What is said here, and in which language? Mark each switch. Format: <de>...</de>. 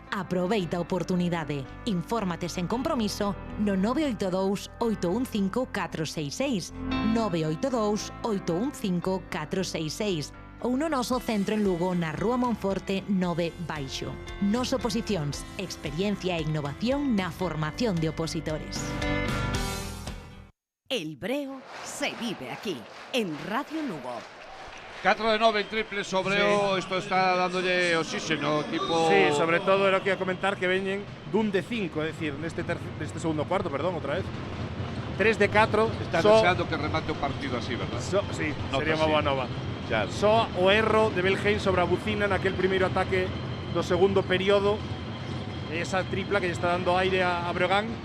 <gl>Aproveita a oportunidade. Infórmate sen compromiso no 982 815 466, 982 815 466 ou no noso centro en Lugo na Rúa Monforte 9 Baixo. Nos Oposicións, experiencia e innovación na formación de opositores.</gl> <es>El Breo se vive aquí, en Radio Lugo.</es> <gl>4 de 9 en triple Obreo, esto está dándolle oxígeno, equipo... Sí, sobre todo era o que ia comentar que veñen dun de 5, é dicir, neste segundo cuarto, perdón, outra vez. 3 de 4. Está deseando que remate o partido así, verdad? Sí, Nota sería unha boa nova. Claro. Só o erro de Belgein sobre a Bucina naquel primeiro ataque do segundo período. Esa tripla que lle está dando aire a Breogán.</gl>